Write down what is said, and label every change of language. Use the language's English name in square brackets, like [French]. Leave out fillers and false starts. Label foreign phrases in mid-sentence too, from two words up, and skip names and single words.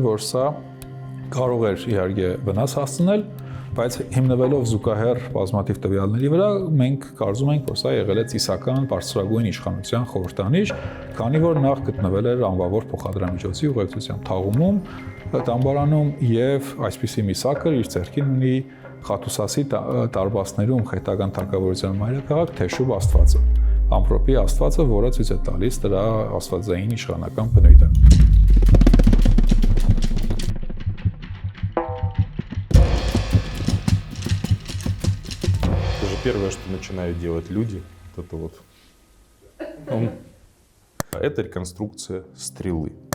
[Armenian] որ սա կարող էր իհարկե վնաս հասցնել, բայց հիմնվելով զուգահեռ բազմաթիվ տվյալների վրա մենք կարծում ենք, որ սա եղել է ծիսական բարձրագույն իշխանության խորհրդանիշ, քանի որ նախ գտնվել էր անվավոր փոխադրամիջոցի ուղեկցությամբ թաղումում, տամբարանում եւ այսպիսի մի սակր իր ձեռքին ունի Խաթուսասի տարբասներում խետական թագավորության մայրաքաղաք Թեշուբ աստվածը, ամպրոպի աստվածը, որը ցույց է տալիս դրա աստվածային իշխանական բնույթը։ [Russian] Первое, что начинают делать люди, это реконструкция стрелы.